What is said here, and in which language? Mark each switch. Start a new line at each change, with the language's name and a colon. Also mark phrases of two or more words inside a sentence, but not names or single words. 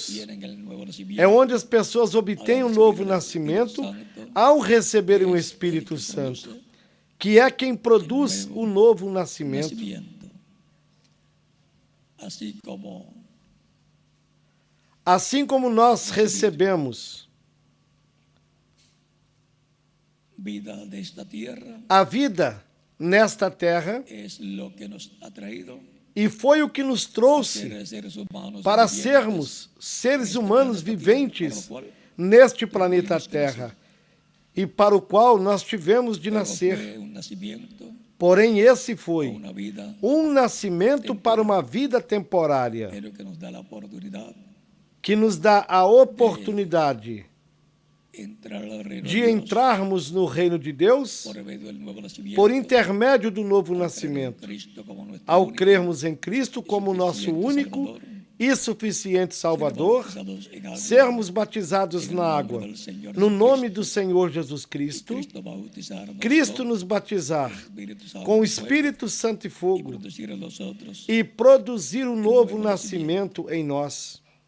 Spanish: tienen el nuevo nacimiento.
Portuguese: é onde as pessoas obtêm o novo nascimento ao receberem o Espírito Santo, que é quem produz o novo nascimento. Assim como nós recebemos
Spanish: vida desta tierra,
Portuguese: a vida nesta terra,
Spanish: es lo que nos ha traído
Portuguese: e foi o que nos trouxe
Spanish: seres humanos para vivientes,
Portuguese: sermos seres humanos viventes para o qual neste planeta Terra, e para o qual nós tivemos de
Spanish: pero
Portuguese: nascer.
Spanish: fue un nacimiento
Portuguese: Porém, esse foi
Spanish: una vida,
Portuguese: um nascimento para uma vida temporária,
Spanish: pero que nos da la oportunidad
Portuguese: que nos dá a oportunidade
Spanish: entrar al reino de de Dios
Portuguese: entrarmos no reino de Deus
Spanish: por medio del nuevo nacimiento,
Portuguese: por intermédio do novo
Spanish: al creer en
Portuguese: nascimento,
Spanish: Cristo como nuestro
Portuguese: ao
Spanish: único
Portuguese: crermos em Cristo como nosso único e suficiente Salvador, sermos batizados na água, no nome do Senhor Jesus Cristo, Cristo nos batizar com o Espírito Santo e fogo e produzir um novo nascimento em nós.